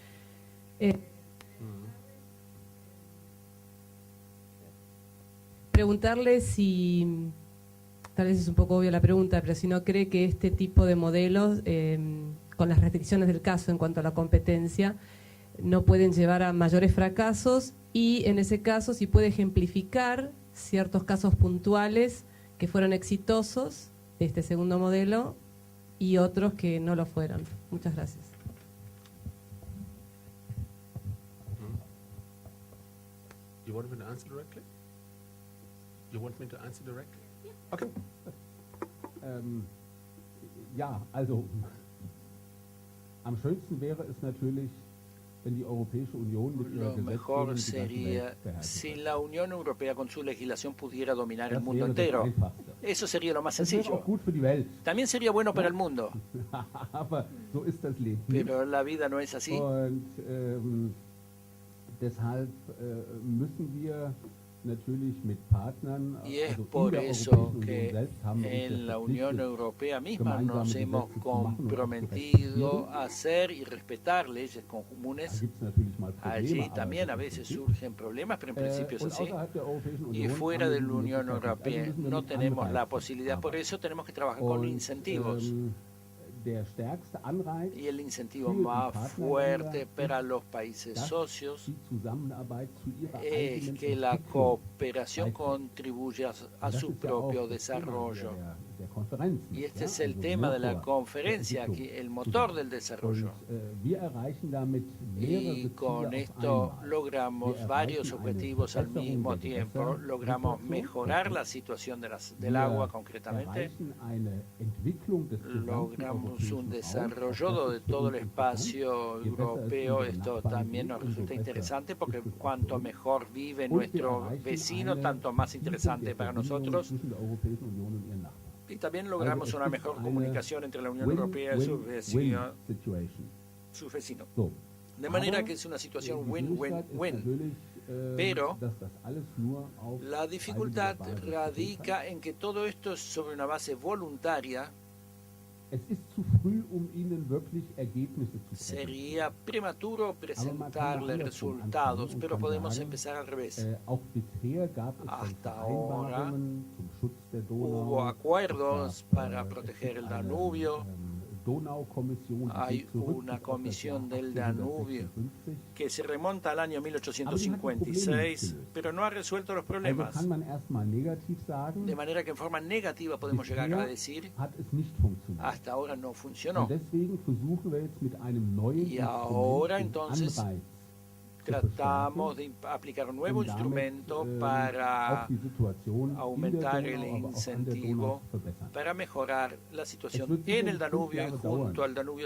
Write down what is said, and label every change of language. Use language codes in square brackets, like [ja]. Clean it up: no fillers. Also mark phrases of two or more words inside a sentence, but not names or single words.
[es] preguntarle si, tal vez es un poco obvia la pregunta, pero si no cree que este tipo de modelos, con las restricciones del caso en cuanto a la competencia, no pueden llevar a mayores fracasos y en ese caso si puede ejemplificar ciertos casos puntuales que fueron exitosos de este segundo modelo y otros que no lo fueron. Muchas gracias. [en] You want me to answer directly? You want me to answer directly? Okay. [de] Ja, also am schönsten wäre es natürlich, wenn die Europäische Union mit ihrer [es] Lo mejor [de] Gesetzgebung die ganze [es] sería [de] Welt beherrschen [es] si [de] könnte. [es] la Unión Europea con su legislación pudiera dominar el [de] Das [es] mundo [de] wäre das [es] entero. [de] Einfachste. [es] Eso sería lo más [de] Das wäre auch [es] sencillo. [de] gut für die Welt. [es] También sería bueno para el mundo, [de] Aber so ist das Leben. [es] pero la vida no es así. [de] Und deshalb müssen wir natürlich mit Partnern, [es] Y es [de] also in [es] por [de] der [es] eso [de] Europäischen Union [es] que [de] selbst haben wir uns [es] en la [de] ja [es] Unión [de] verpflichtet, [es] Europea misma [de] gemeinsame [es] nos hemos [de] Gesetze zu machen und auch zu [es] comprometido [de] respektieren. [es] a hacer y respetar leyes [de] Da [es] comunes. [de] gibt es natürlich mal Probleme, [es] Allí [de] aber [es] también a [de] das ist [es] veces [de] okay. [es] surgen problemas, pero en principio es [de] Und [es] así. [de] außerhalb der Europäischen [es] Y [de] Union [es] fuera [de] haben [es] de [de] wir [es] la [de] die [es] Unión [de] Möglichkeit nicht. [es] Europea [de] Also müssen wir [es] no [de] mit [es] tenemos la [de] Anreizen [es] posibilidad, por [de] arbeiten. [es] eso tenemos que trabajar con [de] Und, [es] incentivos. [de] Der stärkste Anreiz [es] Y el incentivo [de] für die [es] más [de] Partnerländer [es] fuerte [de] ist, [es] para los países [de] dass [es] socios [de] die Zusammenarbeit zu ihrer [es] es [de] eigenen [es] que la [de] Entwicklung [es] cooperación [de] beiträgt. [es] contribuya a [de] Das [es] su [de] ist ja auch [es] propio [de] das Thema [es] desarrollo. [de] der Konferenz, [es] Y [de] nicht [es] este [de] wahr? [es] es el [de] Also [es] tema de la [de] Motor [es] conferencia [de] der [es] aquí, [de] Entwicklung [es] el motor [de] zusammen. [es] del desarrollo. [de] Und wir erreichen damit mehrere [es] Y [de] Ziele [es] con [de] auf [es] esto [de] einmal. [es] logramos [de] Wir [es] varios [de] erreichen eine [es] objetivos al [de] Verbesserung [es] mismo [de] der [es] tiempo. [de] Gewässersituation. [es] Logramos mejorar la situación del [de] Wir [es] agua concretamente. [de] erreichen eine Entwicklung des gesamten [es] Logramos [de] europäischen [es] un [de] Raums. [es] desarrollo [de] Auch das [es] de [de] ist für [es] todo [de] uns [es] el [de] interessant. [es] espacio [de] Je besser es [es] europeo. [de] unseren [es] Esto [de] Nachbarn [es] también [de] geht, [es] nos [de] umso [es] resulta [de] besser [es] interesante porque [de] ist es auch [es] cuanto [de] für uns. [es] mejor vive [de] Und wir [es] nuestro [de] erreichen [es] vecino, [de] eine [es] tanto más [de] Vertiefung [es] interesante [de] der [es] para [de] Verbindung [es] nosotros. [de] zwischen der Europäischen Union und ihren Nachbarn. [es] Y también logramos [de] Also [es] una [de] es ist [es] mejor [de] eine [es] comunicación entre la Unión Europea y [de] Win-win-Situation. [es] sus vecinos. [de] So. [es] De manera [de] Aber [es] que es una situación [de] die Schwierigkeit ist [es] win-win-win. [de] natürlich, [es] Pero [de] dass das alles nur auf [es] La dificultad [de] freiwilliger Basis [es] radica en que todo esto es sobre una base voluntaria. [de] Es ist zu früh, Ihnen wirklich Ergebnisse zu präsentieren. [es] Sería prematuro presentarle resultados, pero podemos empezar al revés. [de] Auch bisher gab es [es] Hasta [de] Vereinbarungen zum Schutz der Donau. [es] Hubo acuerdos [de] Es gab, [es] para [de] es [es] proteger [de] gibt [es] el [de] eine, [es] Danubio. [de] Donaukommission, die [es] Hay [de] geht zurück [es] una [de] bis auf das [es] comisión [de] Jahr [es] del Danubio [de] 1856. [es] que se remonta al año 1856, pero no ha resuelto los [de] Also [es] problemas. [de] kann man erstmal negativ sagen, [es] De manera que en forma negativa podemos llegar a decir, [de] hat es nicht funktioniert. [es] hasta ahora no funcionó. [de] Und deswegen versuchen wir jetzt mit einem neuen [es] Y ahora, [de] Instrument [es] entonces, [de] den Anreiz [es] Tratamos de aplicar un nuevo instrumento para aumentar el incentivo para mejorar la situación en el Danubio y junto al Danubio.